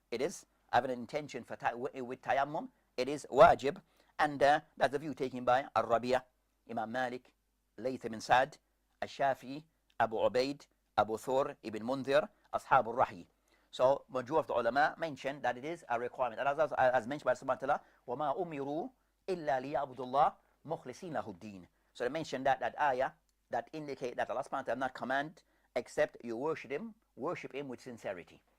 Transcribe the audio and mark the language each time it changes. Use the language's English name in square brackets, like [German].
[English] It is having an intention for with tayammum, it is wajib. And that's the view taken by Al-Rabi'a, Imam Malik, Layth ibn Sa'd, Al-Shafi'i, Abu Ubaid, Abu Thur, Ibn Mundhir, Ashab al-Rahi. So majority of the ulama mentioned that it is a requirement. And as mentioned by Subhanahu wa ta'ala, [Arabic] وَمَا أُمِرُوا إِلَّا لِيَعْبُدُ اللَّهِ مُخْلِصِينَ لَهُ الدِّينَ. [English] So they mentioned that ayah that indicate that Allah subhanahu wa ta'ala not command except you worship him with sincerity.